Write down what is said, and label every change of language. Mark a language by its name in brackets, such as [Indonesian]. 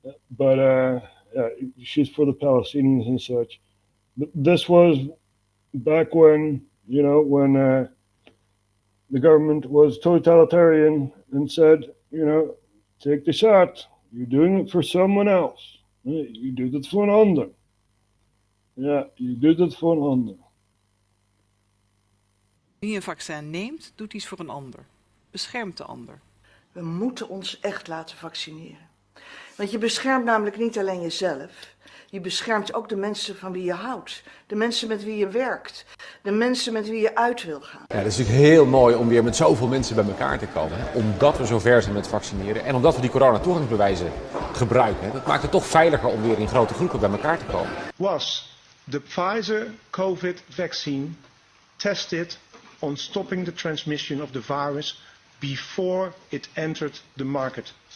[English] But she's for the Palestinians and such. This was back when, when the government was totalitarian and said, take the shot. You're doing it for someone else. [Dutch] Je doet het voor een ander. Ja, je doet het voor een ander. Wie een vaccin neemt, doet iets voor een ander. Beschermt de ander. We moeten ons echt laten vaccineren. Want je beschermt namelijk niet alleen jezelf. Je beschermt ook de mensen van wie je houdt. De mensen met wie je werkt. De mensen met wie je uit wil gaan. Ja, het is natuurlijk heel mooi om weer met zoveel mensen bij elkaar te komen. Hè? Omdat we zo ver zijn met vaccineren. En omdat we die coronatoegangsbewijzen gebruiken. Hè? Dat maakt het toch veiliger om weer in grote groepen bij elkaar te komen. [English] Was the Pfizer COVID vaccine tested on stopping the transmission of the virus before it entered the market?